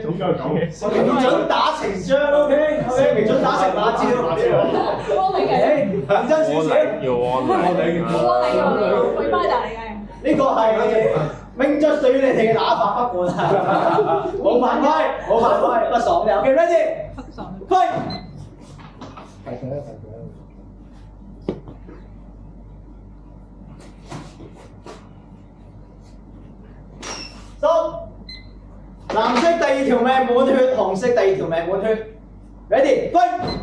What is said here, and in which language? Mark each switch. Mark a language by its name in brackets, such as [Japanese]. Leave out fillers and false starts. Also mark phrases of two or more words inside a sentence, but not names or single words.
[Cantonese] 唔准打情章 ，OK， 唔准打成馬招。認真少少。呢個係命中對於你哋嘅打法不滿啊！冇犯規，冇犯規，不爽嘅。OK， [English] ready？Fight！ [Cantonese] 收。藍色第二條命滿血，紅色第二條命滿血。 [English] Ready？Fight！